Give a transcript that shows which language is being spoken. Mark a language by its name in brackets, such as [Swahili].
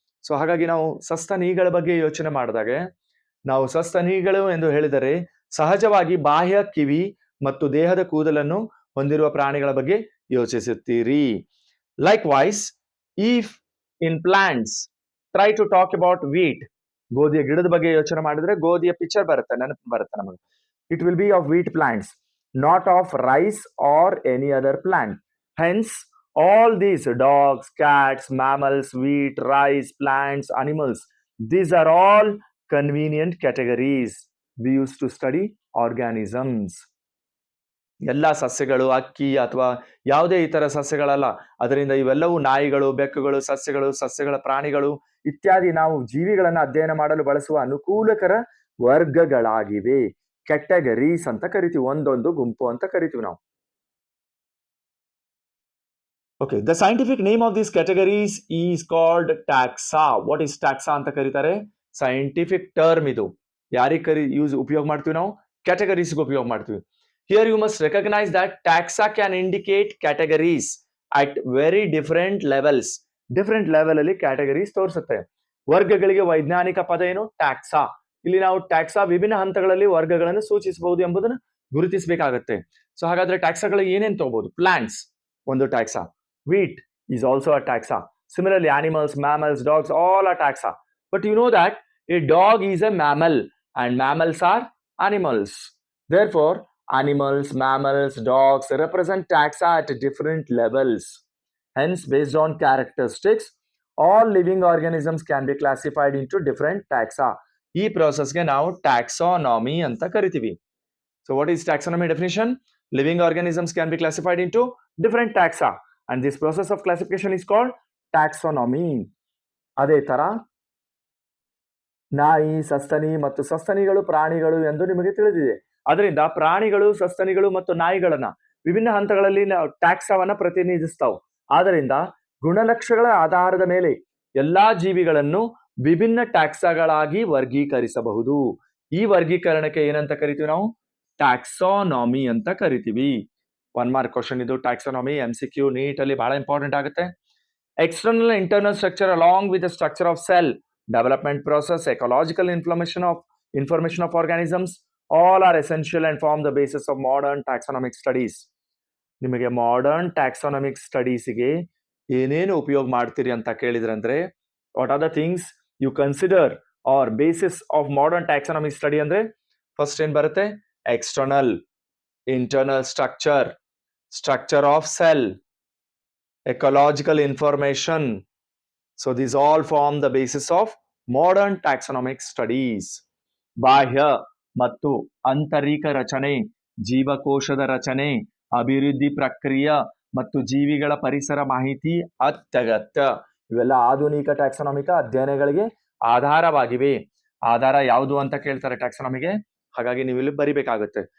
[Kannada] So ಹಾಗಾಗಿ ನಾವು ಸಸ್ತನಿಗಳ ಬಗ್ಗೆ ಯೋಚನೆ ಮಾಡಿದಾಗ, ನಾವು ಸಸ್ತನಿಗಳು ಎಂದು ಹೇಳಿದರೆ ಸಹಜವಾಗಿ ಬಾಹ್ಯ ಕಿವಿ ಮತ್ತು ದೇಹದ ಕೂದಲನ್ನು ಹೊಂದಿರುವ ಪ್ರಾಣಿಗಳ ಬಗ್ಗೆ ಯೋಚಿಸುತ್ತೀರಿ. [English] likewise if in plants try to talk about wheat, [Kannada] ಗೋಧಿಯ ಗಿಡದ ಬಗ್ಗೆ ಯೋಚನೆ ಮಾಡಿದ್ರೆ ಗೋಧಿಯ ಪಿಕ್ಚರ್ ಬರುತ್ತೆ, ನೆನಪು ಬರುತ್ತೆ ನಮಗೆ. [English] It will be of wheat plants, not of rice or any other plant. Hence, all these dogs, cats, mammals, wheat, rice, plants, animals, these are all convenient categories we used to study organisms. [Kannada] ಎಲ್ಲ ಸಸ್ಯಗಳು, ಅಕ್ಕಿ ಅಥವಾ ಯಾವುದೇ ಇತರ ಸಸ್ಯಗಳಲ್ಲ, ಅದರಿಂದ ಇವೆಲ್ಲವೂ ನಾಯಿಗಳು, ಬೆಕ್ಕುಗಳು, ಸಸ್ಯಗಳ ಪ್ರಾಣಿಗಳು ಇತ್ಯಾದಿ ನಾವು ಜೀವಿಗಳನ್ನು ಅಧ್ಯಯನ ಮಾಡಲು ಬಳಸುವ ಅನುಕೂಲಕರ ವರ್ಗಗಳಾಗಿವೆ. ಕ್ಯಾಟಗರೀಸ್ ಅಂತ ಕರಿತೀವಿ, ಒಂದೊಂದು ಗುಂಪು ಅಂತ ಕರಿತೀವಿ ನಾವು. [English] Okay, the scientific name of this categories is called taxa. What is taxa [Kannada] ಅಂತ ಕರೀತಾರೆ? ಸೈಂಟಿಫಿಕ್ ಟರ್ಮ್ ಇದು. ಯಾರಿಗೆ ಉಪಯೋಗ ಮಾಡ್ತೀವಿ ನಾವು? ಕ್ಯಾಟಗರೀಸ್ಗೆ ಉಪಯೋಗ ಮಾಡ್ತೀವಿ. [English] Here you must recognise that taxa can indicate categories at very different levels. [Kannada] Different level ಅಲ್ಲಿ ಕ್ಯಾಟಗರೀಸ್ ತೋರಿಸುತ್ತೆ. ವರ್ಗಗಳಿಗೆ ವೈಜ್ಞಾನಿಕ ಪದ ಏನು? ಟ್ಯಾಕ್ಸಾ. ಇಲ್ಲಿ ನಾವು ಟ್ಯಾಕ್ಸಾ ವಿಭಿನ್ನ ಹಂತಗಳಲ್ಲಿ ವರ್ಗಗಳನ್ನು ಸೂಚಿಸಬಹುದು ಎಂಬುದನ್ನು ಗುರುತಿಸಬೇಕಾಗುತ್ತೆ. ಸೊ ಹಾಗಾದ್ರೆ ಟ್ಯಾಕ್ಸಾಗಳು ಏನೇನು ತಗೋಬಹುದು? ಪ್ಲಾಂಟ್ಸ್ ಒಂದು ಟ್ಯಾಕ್ಸಾ, [English] Wheat is also a taxa. Similarly, animals, mammals, dogs, all are taxa. But you know that a dog is a mammal and mammals are animals. Therefore, animals, mammals, dogs represent taxa at different levels. Hence, based on characteristics, all living organisms can be classified into different taxa. [Kannada] ಈ ಪ್ರೋಸೆಸ್ಗೆ ನಾವು taxonomy ಅಂತ ಕರಿತೀವಿ. [English] So what is taxonomy definition? Living organisms can be classified into different taxa and this process of classification is called taxonomy. [Kannada] ಅದೇ ತರ ನಾಯಿ, ಸಸ್ತನಿ ಮತ್ತು ಸಸ್ತನಿಗಳು ಪ್ರಾಣಿಗಳು ಎಂದು ನಿಮಗೆ ತಿಳಿದಿದೆ. ಅದರಿಂದ ಪ್ರಾಣಿಗಳು, ಸಸ್ತನಿಗಳು ಮತ್ತು ನಾಯಿಗಳನ್ನ ವಿಭಿನ್ನ ಹಂತಗಳಲ್ಲಿ ಟ್ಯಾಕ್ಸಾವನ್ನ ಪ್ರತಿನಿಧಿಸ್ತಾವ್. ಆದ್ದರಿಂದ ಗುಣಲಕ್ಷಣಗಳ ಆಧಾರದ ಮೇಲೆ ಎಲ್ಲಾ ಜೀವಿಗಳನ್ನು ವಿಭಿನ್ನ ಟ್ಯಾಕ್ಸಾಗಳಾಗಿ ವರ್ಗೀಕರಿಸಬಹುದು. ಈ ವರ್ಗೀಕರಣಕ್ಕೆ ಏನಂತ ಕರಿತೀವಿ ನಾವು? ಟ್ಯಾಕ್ಸಾನಮಿ ಅಂತ ಕರಿತೀವಿ. 1 ಮಾರ್ಕ್ ಕ್ವಶನ್ ಇದು. ಟ್ಯಾಕ್ಸಾನಮಿ MCQ ನೀಟ್ ಅಲ್ಲಿ ಬಹಳ ಇಂಪಾರ್ಟೆಂಟ್ ಆಗುತ್ತೆ. [English] External and internal structure along with the structure of cell, development process, ecological information of organisms, all are essential and form the basis of modern taxonomic studies. [Kannada] ನಿಮಗೆ modern ಟ್ಯಾಕ್ಸಾನಮಿಕ್ ಸ್ಟಡೀಸ್ಗೆ ಏನೇನು ಉಪಯೋಗ ಮಾಡ್ತೀರಿ ಅಂತ ಕೇಳಿದ್ರಂದ್ರೆ, [English] what are the things you consider are basis of modern taxonomic study [Kannada] ಅಂದ್ರೆ, first ಏನ್ ಬರುತ್ತೆ? [English] External, internal structure of cell, ecological information. So these all form the basis of modern taxonomic studies. [Kannada] ಬಾಹ್ಯ ಮತ್ತು ಆಂತರಿಕ ರಚನೆ, ಜೀವಕೋಶದ ರಚನೆ, ಅಭಿವೃದ್ಧಿ ಪ್ರಕ್ರಿಯೆ ಮತ್ತು ಜೀವಿಗಳ ಪರಿಸರ ಮಾಹಿತಿ ಅತ್ಯಗತ್ಯ. ಇವೆಲ್ಲ ಆಧುನಿಕ ಟ್ಯಾಕ್ಸಾನಮಿಕ ಅಧ್ಯಯನಗಳಿಗೆ ಆಧಾರವಾಗಿವೆ. ಆಧಾರ ಯಾವುದು ಅಂತ ಕೇಳ್ತಾರೆ ಟ್ಯಾಕ್ಸಾನಮಿಗೆ, ಹಾಗಾಗಿ ನೀವು ಇಲ್ಲಿ ಬರಿಬೇಕಾಗುತ್ತೆ.